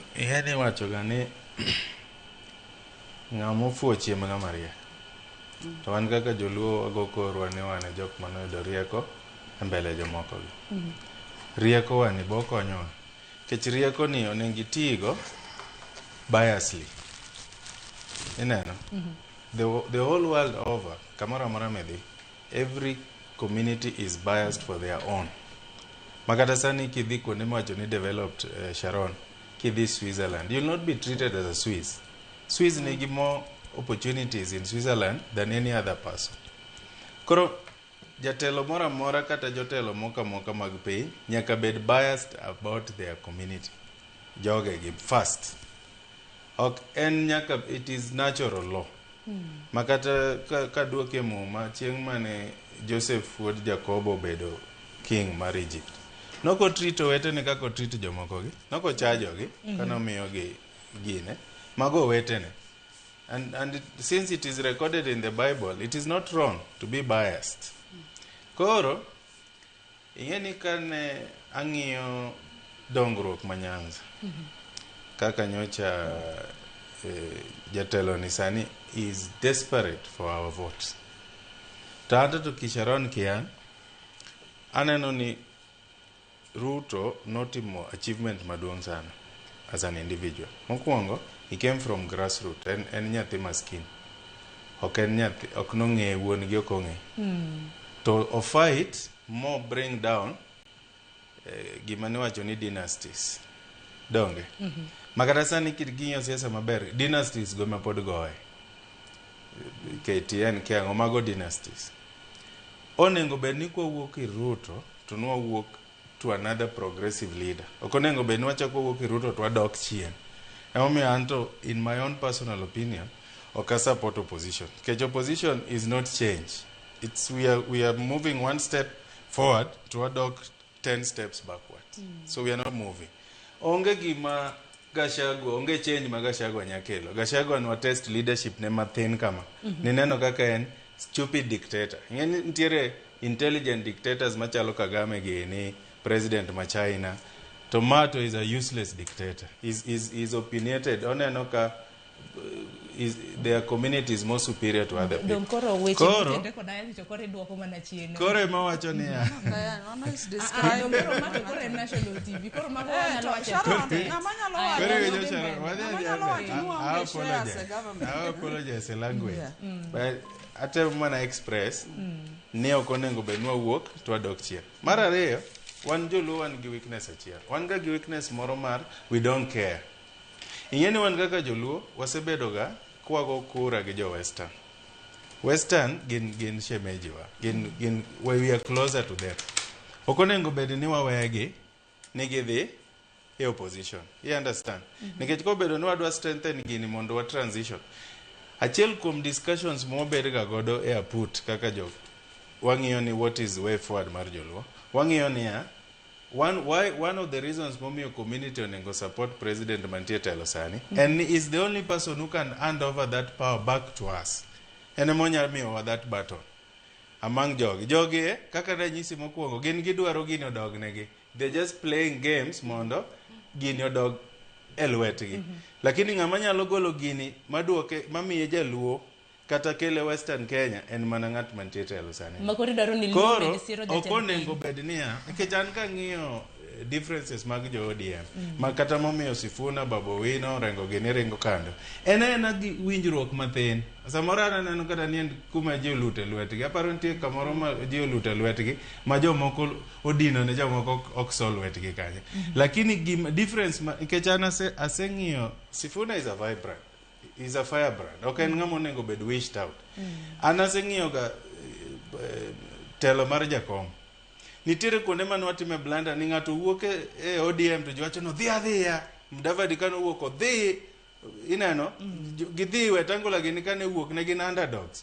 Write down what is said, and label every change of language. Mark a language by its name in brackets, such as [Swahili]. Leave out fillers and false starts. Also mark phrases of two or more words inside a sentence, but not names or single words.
[Luo (Kenya and Tanzania)] Yani wacho gani ng'amo fuo chiemb ng'ama riek. To wan kaka joluo wago korwa ni wan e jok manoyudo rieko e mbele jomoko gi. Rieko wani bo konyowa. Kech rieko ni onengi tigo biasly. Ineno? [English] The whole world over, [Luo (Kenya and Tanzania)] kamora mora medhi, [English] every community is biased for their own. [Luo (Kenya and Tanzania)] Makata sani kidhi kuonde mawacho ni developed Sharon, kidhi Switzerland, [English] you'll not be treated as a Swiss. Swiss nigi more opportunities in Switzerland than any other person. [Luo (Kenya and Tanzania)] Koro jatelo mora mora kata jotelo moka moka mag piny nyaka bed [English] biased about their community. [Luo (Kenya and Tanzania)] Jogegi first. Ok en nyaka, [English] it is natural law. [Luo (Kenya and Tanzania)] Makata kaduoke muma chieng' mane Joseph wuod Jacobo bedo king mar Egypt. Noko treat wetene kako treat jomoko gi. Noko chajogi kana miyogi gine. Mago wetene. [English] And since it is recorded in the Bible, it is not wrong to be biased. [Luo (Kenya and Tanzania)] Koro, ingeni kane ang'iyo dongruok manyanza. Kaka nyocha jatelo ni sani [English] is desperate for our votes. [Luo (Kenya and Tanzania)] Tata to Kisharon Kian, aneno ni Ruto notimo achievement maduong' sana [English] as an individual. [Luo (Kenya and Tanzania)] Mokwongo, [English] he came from grassroots, [Luo (Kenya and Tanzania)] en nyathi maskin. Ok en nyathi, ok nong'e wuon gi ok ong'e. [English] To fight, more bring down [Luo (Kenya and Tanzania)] gima niwacho ni [English] dynasties. [Luo (Kenya and Tanzania)] Donge? Makata sani king'iyo siasa maber, dynasties go ma pod goye. KTN kiang'o mago dynasties. Onengo bed ni kwawuok ir Ruto, to nwawuok [English] to another progressive leader. [Luo (Kenya and Tanzania)] Okonengo bed ni wachako wuok ir Ruto to wadok chien. Emomiyo anto, [English] in my own personal opinion, oka support opposition. Kech opposition is not change. It's we are moving one step forward to wadok 10 steps backward. So we are not moving. [Luo (Kenya and Tanzania)] Onge gima Gachagua, onge change ma Gachagua nyakelo. Gachagua nwa test leadership ne mathin kama. Nineno kaka en [English] stupid dictator. [Luo (Kenya and Tanzania)] Ngeni ntiere [English] intelligent dictators [Luo (Kenya and Tanzania)] machalo Kagame gini, president ma China. [English] Tomato is a useless dictator. Is opinionated. [Luo (Kenya and Tanzania)] Oneno ka [English] their community is more superior to other people. [Luo (Kenya and Tanzania)] Koro ema wacho ni ya. [English] I apologize the language. [Luo (Kenya and Tanzania)] But ate mana express ne okonengo benwa wuok to adok chien. Mar ariyo, wan joluo wan gi weakness achiel. Wan ga gi weakness moro mar [English] we don't care. [Luo (Kenya and Tanzania)] Ingeni wan kaka joluo wasebedo ga kwago kura gi jo western. Western gin shemejiwa. Gin [English] we are closer to them. [Luo (Kenya and Tanzania)] Okonengo bed ni wawegi nigi dhi e opposition. [English] You understand? [Luo (Kenya and Tanzania)] Nikech ko bedo ni wadwa strengthen gini mondo wa transition. Achiel kuom discussions mo bed ga godo e aput kaka jo wang'iyo ni [English] what is way forward [Luo (Kenya and Tanzania)] mar joluo. Wang'iyo ni ya [English] one of the reasons momiyo community onengo support president [Luo (Kenya and Tanzania)] mantie telo sani [English] and is the only person who can hand over that power back to us. [Luo (Kenya and Tanzania)] Ene monya miyo [English] that baton [Luo (Kenya and Tanzania)] among jogi kaka ranyisi mokwongo gin gidwaro gini odognegi. [English] They just playing games [Luo (Kenya and Tanzania)] mondo gini odog elwetgi. Lakini ng'ama nyalo golo gini maduoke mamiye jaluo kata kele Western Kenya en mana ng'at mantie telo sani. Koro okonengo bed niya, nikech an ka ng'iyo differences mag jo ODM, ma kata momiyo Sifuna, Babu Owino, Rengo gini ringo kando. Ena gi winjruok mathin. Samoro aneno kata ni kuma ji olute lwetgi. Aparo nitie kamoro ma ji olute lwetgi ma jomoko odino ne jomoko ok sol lwetgi kanye. Lakini difference nikech an aseng'iyo Sifuna [English] is a vibrant. Is a firebrand. Okay, [Luo (Kenya and Tanzania)] ngamo nengo bed [English] wished out. [Luo (Kenya and Tanzania)] Anaseng'iyo ga telo mar jakom. Nitiere kuonde man watime blanda ni ng'ato wuok e ODM to jwacho no dhia. Mdavadi kano wuok odhi ineno gidhi Wetangula gini kane wuok ne gin underdogs.